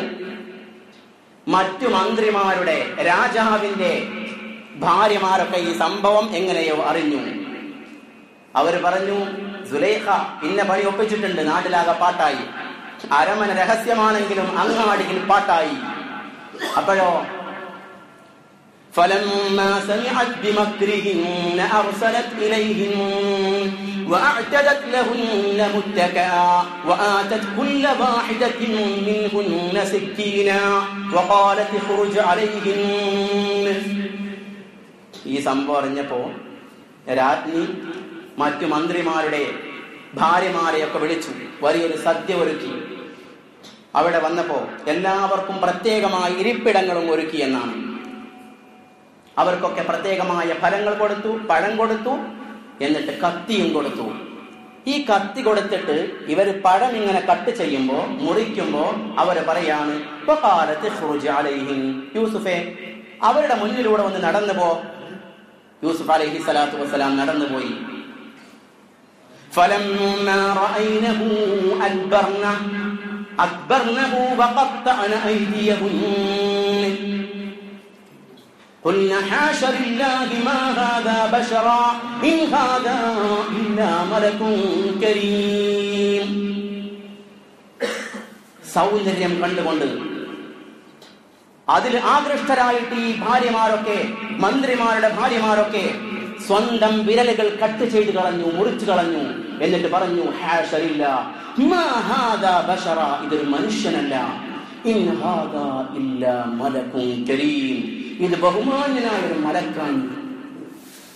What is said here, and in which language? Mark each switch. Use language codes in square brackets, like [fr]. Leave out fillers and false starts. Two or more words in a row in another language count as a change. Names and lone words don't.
[ml] മറ്റു മന്ത്രിമാരുടെ, രാജാവിന്റെ ഭാര്യമാരൊക്കെ ഈ സംഭവം എങ്ങനെയോ അറിഞ്ഞു. അവര് പറഞ്ഞു, സുലൈഖ ഇന്ന പണി ഒപ്പിച്ചിട്ടുണ്ട്, നാട്ടിലാകെ പാട്ടായി, അരമന രഹസ്യമാണെങ്കിലും അങ്ങാടിയിൽ പാട്ടായി. [ar] അപ്പോഴോ فلما سمعت بمكرهن أرسلت إليهن وأعتدت لهن متكئا وآتت كل واحدة منهن سكينا وقالت اخرج عليهن. [ml] ഈ സംഭവം അറിഞ്ഞപ്പോ രാജ്ഞി മറ്റു മന്ത്രിമാരുടെ ഭാര്യമാരെയൊക്കെ വിളിച്ചു, വലിയൊരു സദ്യ ഒരുക്കി. അവിടെ വന്നപ്പോ എല്ലാവർക്കും പ്രത്യേകമായ ഇരിപ്പിടങ്ങളും ഒരുക്കി എന്നാണ്. അവർക്കൊക്കെ പ്രത്യേകമായ ഫലങ്ങൾ കൊടുത്തു, പഴം കൊടുത്തു, എന്നിട്ട് കത്തിയും കൊടുത്തു. ഈ കത്തി കൊടുത്തിട്ട് ഇവർ പഴം ഇങ്ങനെ കട്ട് ചെയ്യുമ്പോ, മുറിക്കുമ്പോ അവര് പറയാണ്, യൂസുഫേ അവരുടെ മുന്നിലൂടെ ഒന്ന് നടന്നു പോ. യൂസുഫ് [ar] عليه الصلاة والسلام [ml] നടന്നുപോയി. [ar] فلما رأينه أكبرنه وقطعن أيديهن قلنا حاش لله ما هذا بشرا إن هذا إلا ملك كريم. [ml] സൗന്ദര്യം കണ്ടുകൊണ്ട് അതിൽ ആകൃഷ്ടരായിട്ട് ഈ ഭാര്യമാരൊക്കെ, മന്ത്രിമാരുടെ ഭാര്യമാരൊക്കെ സ്വന്തം വിരലുകൾ കട്ട് ചെയ്ത് കളഞ്ഞു, മുറിച്ചു കളഞ്ഞു. എന്നിട്ട് പറഞ്ഞു, [ar] حاشا لله ما هذا بشرا, [ml] ഇതൊരു മനുഷ്യനല്ല, [ar] إن هذا إلا ملك كريم, [ml] ഇത് ബഹുമാന്യനായ ഒരു മലക്കാണ്.